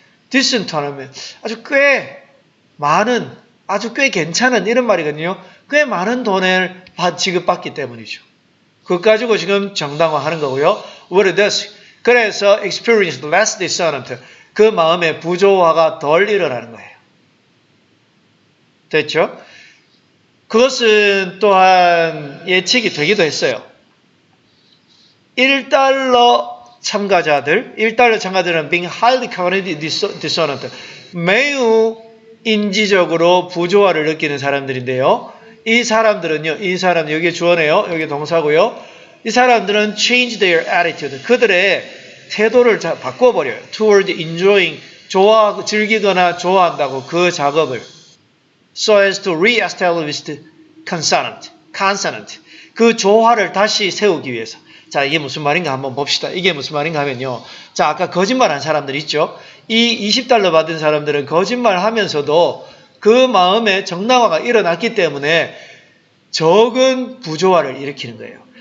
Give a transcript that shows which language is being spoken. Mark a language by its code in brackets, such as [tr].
[ko] decent 하면 아주 꽤 많은, 아주 꽤 괜찮은 이런 말이거든요. 꽤 많은 돈을 지급받기 때문이죠. 그것 가지고 지금 정당화하는 거고요. [en] What does? [ko] 그래서 [en] experience less dissonant. [ko] 그 마음의 부조화가 덜 일어나는 거예요. 됐죠? 그것은 또한 예측이 되기도 했어요. [en] $1 [ko] 참가자들은 [en] being highly cognitively dissonant. [ko] 매우 인지적으로 부조화를 느끼는 사람들인데요. 이 사람들은요, 여기에 주어네요. 여기 동사고요. 이 사람들은 [en] change their attitude. [ko] 그들의 태도를 바꿔버려요. [en] toward enjoying, [ko] 즐기거나 좋아한다고 그 작업을. [en] so as to re-establish consonant. [ko] 그 조화를 다시 세우기 위해서. 자, 이게 무슨 말인가 한번 봅시다. 이게 무슨 말인가 하면요. 자, 아까 거짓말한 사람들 있죠? 이 $20 받은 사람들은 거짓말 하면서도 그 마음에 정당화가 일어났기 때문에 적은 부조화를 일으키는 거예요.